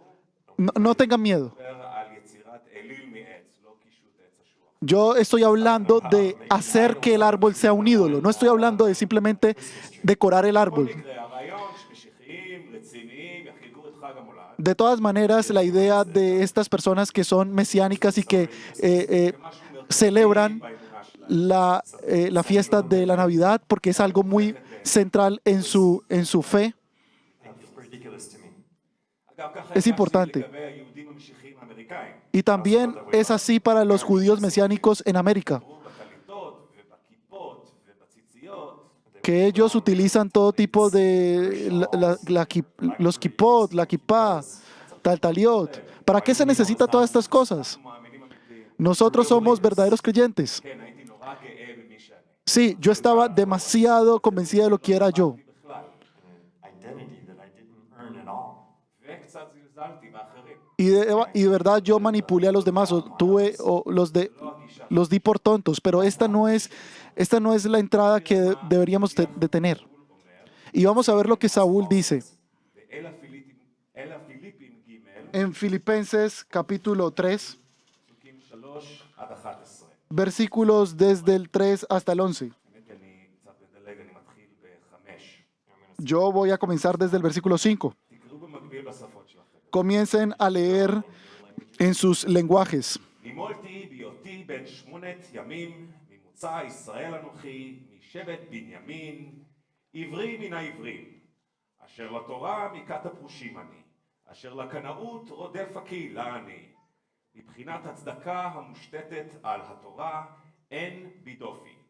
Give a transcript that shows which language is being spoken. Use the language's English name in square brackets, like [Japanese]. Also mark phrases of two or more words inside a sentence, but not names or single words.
[Spanish] No tengan miedo. [Hebrew] דבר על יצירת אליל מעץ, לא קישוט עץ אשוח. [Spanish] Yo estoy hablando de hacer que el árbol sea un ídolo. No estoy hablando de simplemente decorar el árbol. [Hebrew] הרעיון שמשיחיים, רציניים, יחגגו את חג המולד. [Spanish] De todas maneras, la idea de estas personas que son mesiánicas y que celebran la fiesta de la Navidad porque es algo muy central en su fe. [English] It's ridiculous to me. [Hebrew] אגב, ככה [Spanish] Es [Hebrew] הרגשתי [Spanish] importante. [Hebrew] לגבי היהודים המשיחיים האמריקאים. [Spanish] Y también es así para los judíos mesiánicos en América, [Hebrew] בטליתות ובכיפות ובציציות, [Spanish] que ellos utilizan todo tipo de los kippot, la kippah, taltaliot. ¿Para qué se necesita todas estas cosas? [Hebrew] מאמינים אמיתיים. [Spanish] Nosotros somos verdaderos creyentes. [Hebrew] כן, הייתי נורא גאה במי שאני. [Spanish] Sí, yo estaba demasiado convencida de lo que era yo. [Hebrew] בכלל. [English] Identity that I didn't earn at all. [Hebrew] וקצת זלזלתי באחרים. [Spanish] Y de verdad yo manipulé a los demás, o los de... [Hebrew] לא הגישה [Spanish] los di por tontos, pero esta no es la entrada que deberíamos de tener. Y vamos a ver lo que Saúl dice [Hebrew] ואל הפיליפים ג' [Spanish] en Filipenses capítulo 3, [Hebrew] פסוקים 3 עד 11. [Spanish] versículos desde el 3 hasta el 11. [Hebrew] האמת, אני קצת מדלג, אני מתחיל ב-5. [Spanish] Yo voy a comenzar desde el versículo 5. [Hebrew] תקראו במקביל בשפות שלכם. [Spanish] Comiencen a leer en sus lenguajes. [Hebrew] נימולתי בהיותי בן 8 ימים, ממוצא ישראל אנוכי, משבט בנימין, עברי מן העברים, אשר לתורה מכת הפרושים אני, אשר לקנאות רודף הקהילה אני, מבחינת הצדקה המושתתת על התורה אין בי דופי.